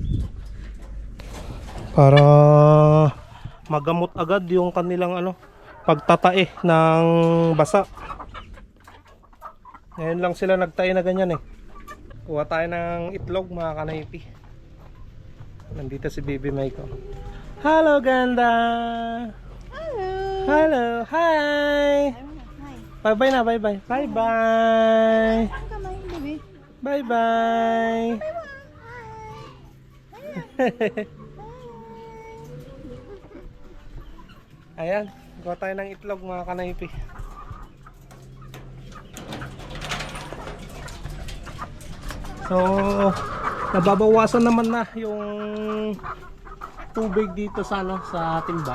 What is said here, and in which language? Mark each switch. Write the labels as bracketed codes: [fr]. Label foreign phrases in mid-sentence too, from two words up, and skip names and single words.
[tl] Para magamot agad yung kanilang ano, pagtatae ng basa. Ngayon lang sila nagtae na ganyan eh. Kuha tayo ng itlog mga kanaypi. Nandito si Baby Michael. Hello ganda. [en] Hello. Hello. Hi. Hi. Bye bye na, bye bye. Bye bye. Come on, baby. Bye bye. [tl] Ayan, gawa tayo ng itlog mga kanaypi. So, nababawasan naman na yung tubig dito sa ano, sa timba.